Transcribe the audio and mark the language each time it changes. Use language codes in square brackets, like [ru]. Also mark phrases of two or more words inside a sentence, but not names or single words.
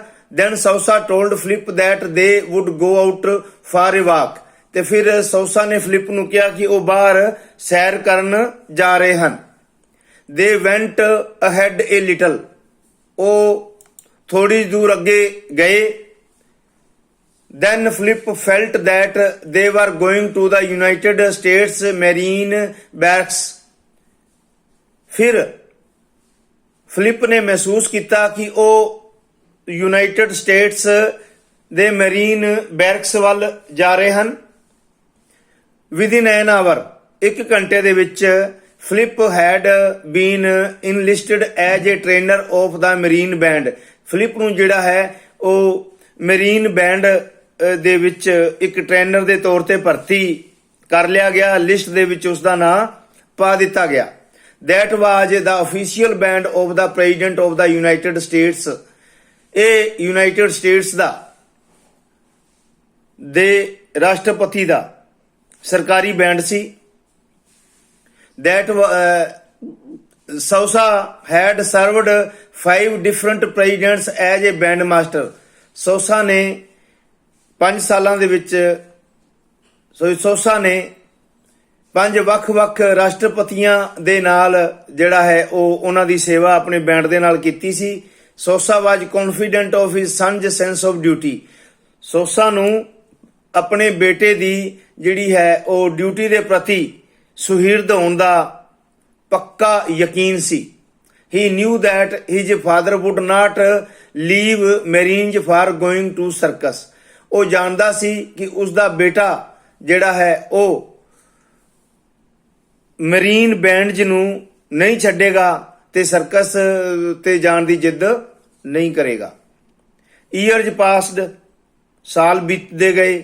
[en] Then Sousa told Philip that they would go out for a walk, [pa] ਤੇ ਫਿਰ ਸੌਸਾ ਨੇ ਫਿਲਿਪ ਨੂੰ ਕਿਹਾ ਕਿ ਉਹ ਬਾਹਰ ਸੈਰ ਕਰਨ ਜਾ ਰਹੇ ਹਨ. [en] They went ahead a little, [pa] ਉਹ ਥੋੜੀ ਦੂਰ ਅੱਗੇ ਗਏ. [en] Then Philip felt that they were going to the United States Marine Barracks. [pa] ਫਿਰ ਫਿਲਿਪ ਨੇ ਮਹਿਸੂਸ ਕੀਤਾ ਕਿ ਉਹ ਯੂਨਾਈਟਿਡ ਸਟੇਟਸ ਦੇ ਮੈਰੀਨ ਬੈਰਕਸ ਵੱਲ ਜਾ ਰਹੇ ਹਨ. [en] Within an hour, [pa] 1 ਘੰਟੇ ਦੇ ਵਿੱਚ, [en] Philip had been enlisted as a trainer of the Marine Band. [pa] ਫਿਲਿਪ ਨੂੰ ਜਿਹੜਾ ਹੈ ਉਹ ਮੈਰੀਨ ਬੈਂਡ ਦੇ ਵਿੱਚ ਇੱਕ ਟ੍ਰੇਨਰ ਦੇ ਤੌਰ ਤੇ ਭਰਤੀ ਕਰ ਲਿਆ ਗਿਆ. ਲਿਸਟ ਦੇ ਵਿੱਚ ਉਸ ਦਾ ਨਾਂ ਪਾ ਦਿੱਤਾ ਗਿਆ. [en] that was the official band of the President of the United States. [pa] ਇਹ ਯੂਨਾਈਟਿਡ ਸਟੇਟਸ ਦੇ ਰਾਸ਼ਟਰਪਤੀ ਦਾ ਸਰਕਾਰੀ ਬੈਂਡ ਸੀ। [en] that Sousa had served 5 different presidents as a band master. [pa] ਸੋਸਾ ਨੇ 5 ਸਾਲਾਂ ਦੇ ਵਿੱਚ ਸੋਸਾ ਨੇ 5 ਵੱਖ-ਵੱਖ ਰਾਸ਼ਟਰਪਤੀਆਂ ਦੇ ਨਾਲ ਜਿਹੜਾ ਹੈ ਉਹ ਉਹਨਾਂ ਦੀ ਸੇਵਾ ਆਪਣੇ ਬੈਂਡ ਦੇ ਨਾਲ ਕੀਤੀ ਸੀ। [en] Sousa was confident of his son's sense of duty. [pa] ਸੋਸਾ ਨੂੰ ਆਪਣੇ ਬੇਟੇ ਦੀ ਜਿਹੜੀ ਹੈ ਉਹ ਡਿਊਟੀ ਦੇ ਪ੍ਰਤੀ ਸੁਹਿਰਦ ਹੋਣ ਦਾ ਪੱਕਾ ਯਕੀਨ ਸੀ। [en] He knew that his father would not leave Marines for going to circus. [pa] ਉਹ ਜਾਣਦਾ ਸੀ ਕਿ ਉਸਦਾ ਬੇਟਾ ਜਿਹੜਾ ਹੈ ਉਹ ਮਰੀਨ ਬੈਂਡਜ਼ ਨੂੰ ਨਹੀਂ ਛੱਡੇਗਾ ਤੇ ਸਰਕਸ ਤੇ ਜਾਣ ਦੀ ਜਿੱਦ ਨਹੀਂ ਕਰੇਗਾ। [en] Years passed, [pa] ਸਾਲ ਬੀਤਦੇ ਗਏ।